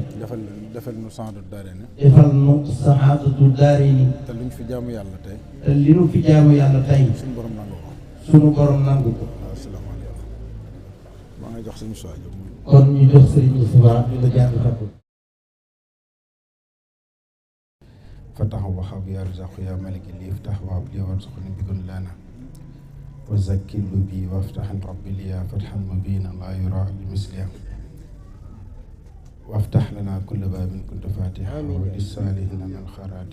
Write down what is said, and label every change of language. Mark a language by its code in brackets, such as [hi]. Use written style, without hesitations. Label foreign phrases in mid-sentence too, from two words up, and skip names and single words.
[wo] defal nu [ar] سعادة الدارين. [wo] defal nu [ar] سعادة الدارين. [wo] te luñ fi jaamu yàlla tey. te li nu fi jaamu yàlla tey. suñu borom nangu ko. suñu borom nangu ko. waaw asalaamaaleykum. maa ngi jox sëñ Moussa Diop. kon ñu jox sëriñ Moussa ñu la jàng xatu. [ar] فتح وهب يا رزاق يا ملك لي افتح وهب لي وارزقني بكل لنا وزكي بي وافتح ربي لي فتحا مبينا لا يرى لمثلها وافتح لنا كل باب كنت فاتحا وللصالحين من الخيرات